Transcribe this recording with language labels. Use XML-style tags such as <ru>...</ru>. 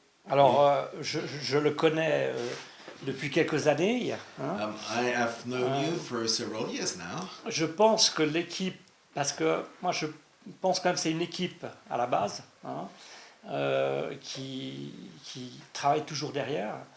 <fr>Alors, je le connais depuis quelques années. Hein.</fr> <en>I have known you for several years now.</en> <fr>Je pense que l'équipe, parce que moi je pense quand même que c'est une équipe à la base, hein, qui travaille toujours derrière.</fr>